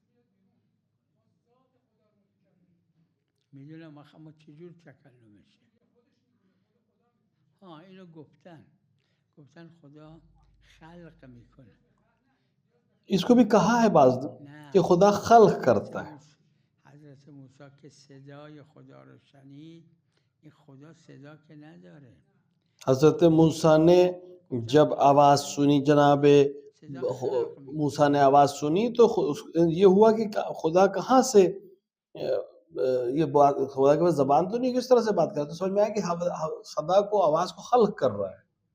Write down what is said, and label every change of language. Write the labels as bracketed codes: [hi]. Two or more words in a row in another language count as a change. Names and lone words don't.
[fa] میدونم اما چجور تکلمشه. اینو گفتن خدا خلق میکنه. [ur] اس کو بھی کہا ہے بعض نه کہ خدا خلق کرتا ہے. [fa] حضرت موسی که صدای خدا رو شنید، این خدا صدا که نداره. [ur] حضرت موسیٰ نے جب آواز سنی، جناب موسیٰ نے آواز سنی تو یہ ہوا کہ خدا کہاں سے یہ بات، خدا کے پاس زبان تو نہیں، کس طرح سے بات کرتا، تو سمجھ میں آیا کہ خدا کو آواز کو خلق کر رہا ہے.